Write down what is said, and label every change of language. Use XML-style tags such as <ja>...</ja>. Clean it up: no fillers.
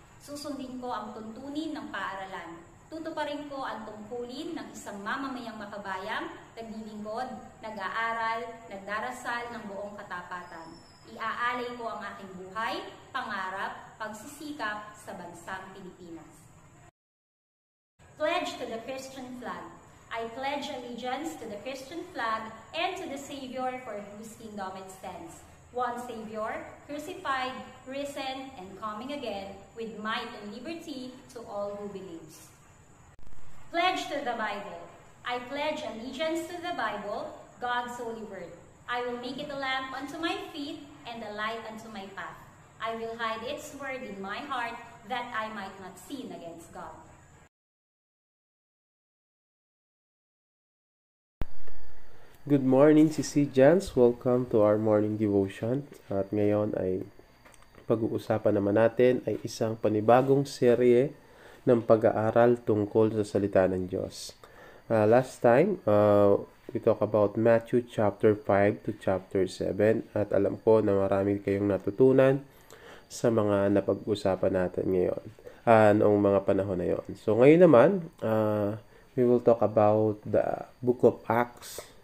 <tl>Susundin ko ang tuntunin ng paaralan. Tutuparin ko ang tungkulin ng isang mamamayang makabayang, naglilingkod, nag-aaral, nagdarasal ng buong katapatan. Iaalay ko ang aking buhay, pangarap, pagsisikap sa bansang Pilipinas.</tl> <en>Pledge to the Christian flag. I pledge allegiance to the Christian flag and to the Savior for whose kingdom it stands. One Savior, crucified, risen, and coming again, with might and liberty to all who believes. Pledge to the Bible. I pledge allegiance to the Bible, God's holy word. I will make it a lamp unto my feet and a light unto my path. I will hide its word in my heart, that I might not sin against God. Good morning, Sisi Jans. Welcome to our morning devotion.</en> <tl>At ngayon ay pag-uusapan naman natin ay isang panibagong serye ng pag-aaral tungkol sa salita ng Diyos.</tl> <en>Last time, we talk about Matthew chapter 5 to chapter 7</en> <tl>at alam ko na marami kayong natutunan sa mga napag-usapan natin ngayon, noong mga panahon na yon. So ngayon naman,</tl> <en>we will talk about the Book of Acts.</en>